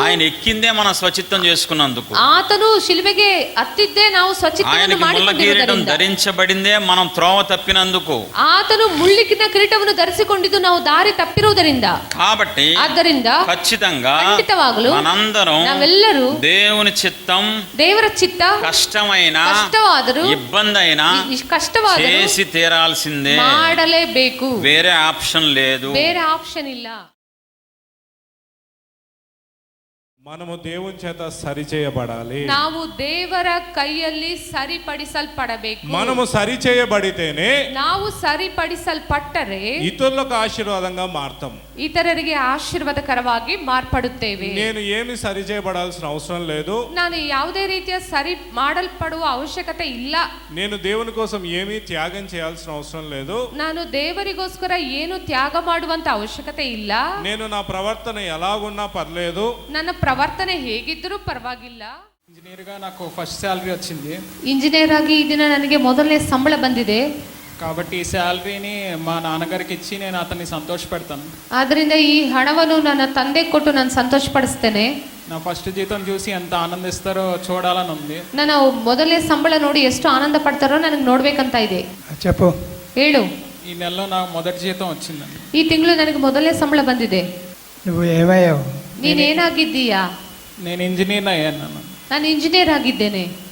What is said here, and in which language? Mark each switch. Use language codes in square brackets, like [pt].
[te] ఆయన ఎక్కిందే మనం స్వచిత్తం చేసుకున్నందుకు. [kn] ಆತನು ಶಿಲುಬೆಗೆ ಹತ್ತಿದ್ದೇ ನಾವು ಸ್ವಚಿತ್ತವನ್ನು [te] ఆయనకి ముళ్ళ కిరీటం [kn] ಮಾಡಿಕೊಂಡಿರುವುದರಿಂದ. [te] ధరించబడిందే మనం త్రోవ తప్పినందుకు. [kn] ಆತನು ಮುಳ್ಳಿನ ಕಿರೀಟವನ್ನು ಧರಿಸಿಕೊಂಡಿದ್ದು ನಾವು ದಾರಿ ತಪ್ಪಿರುವುದರಿಂದ. [te] కాబట్టి [kn] ಆದ್ದರಿಂದ [te] ఖచ్చితంగా [kn] ಖಂಡಿತವಾಗಲೂ [te] మనందరం [kn] ನಾವೆಲ್ಲರೂ [te] దేవుని చిత్తం [kn] ದೇವರ ಚಿತ್ತ [te] కష్టమైన, [kn] ಕಷ್ಟವಾದರೂ, [te] ఇబ్బంది అయినా [kn] ಕಷ್ಟವಾದರೂ [te] చేసి తీరాల్సిందే. [kn] ಮಾಡಲೇಬೇಕು. [te] వేరే ఆప్షన్ లేదు. [kn] ಬೇರೆ ಆಪ್ಷನ್ ಇಲ್ಲ. [te] మనము దేవుని చేత సరిచేయబడాలి. [kn] ನಾವು ದೇವರ ಕೈಯಲ್ಲಿ ಸರಿಪಡಿಸಲ್ಪಡಬೇಕು. [te] మనము సరిచేయబడితేనే [kn] ನಾವು ಸರಿಪಡಿಸಲ್ಪಟ್ಟರೆ [te] ఇతరులకు ఆశీర్వాదంగా మారతాం. [kn] ಇತರರಿಗೆ ಆಶೀರ್ವಾದಕರವಾಗಿ ಮಾರ್ಪಡುತ್ತೇವೆ. [te] నేను ఏమి సరిచేయబడాల్సిన అవసరం లేదు. [kn] ನಾನು ಯಾವುದೇ ರೀತಿಯ ಸರಿ ಮಾಡಲ್ಪಡುವ ಅವಶ್ಯಕತೆ ಇಲ್ಲ. [te] నేను దేవుని కోసం ఏమీ త్యాగం చేయాల్సిన అవసరం లేదు. [kn] ನಾನು ದೇವರಿಗೋಸ್ಕರ ಏನು ತ್ಯಾಗ ಮಾಡುವಂತ ಅವಶ್ಯಕತೆ ಇಲ್ಲ. [te] నేను నా ప్రవర్తన ఎలాగున్నా పర్లేదు. [kn] ನನ್ನ ಪ್ರವರ್ತನೆ ಹೇಗಿದ್ದರೂ ಪರವಾಗಿಲ್ಲ. [te] ఇంజనీర్ గా నాకు ఫస్ట్ శాలరీ వచ్చింది. [kn] ಇಂಜಿನಿಯರ್ ಆಗಿ ಈ ದಿನ ನನಗೆ ಮೊದಲನೇ ಸಂಬಳ ಬಂದಿದೆ. [te] కాబట్టి ఈ శాలరీని మా నాన్నగారికి ఇచ్చి నేను అతన్ని సంతోషపెడతాను. [kn] ಆದ್ದರಿಂದ ಈ ಹಣವನ್ನು ನನ್ನ ತಂದೆ ಕೊಟ್ಟು ನಾನು ಸಂತೋಷಪಡಿಸ್ತೇನೆ. [te] నా ఫస్ట్ జీతం చూసి ఎంత ఆనందిస్తారో చూడాలని ఉంది. [kn] ನನ್ನ ಮೊದಲನೇ ಸಂಬಳ ನೋಡಿ ಎಷ್ಟು ಆನಂದ ಪಡ್ತಾರೋ ನನಗೆ ನೋಡ್ಬೇಕಂತ ಇದೆ. [te] చెప్పు. [kn] ಹೇಳು. [te] ఈ నెలలో నాకు మొదటి జీతం వచ్చిందండి. [kn] ಈ ತಿಂಗಳು ನನಗೆ ಮೊದಲನೇ ಸಂಬಳ ಬಂದಿದೆ. [te] నువ్వు ఏమయ్యావు? [kn] ನೀನೇನಾಗಿದ್ದೀಯಾ? [te] నేను ఇంజనీర్ అయ్యాను. [kn] ನಾನು ಇಂಜಿನಿಯರ್ ಆಗಿದ್ದೇನೆ.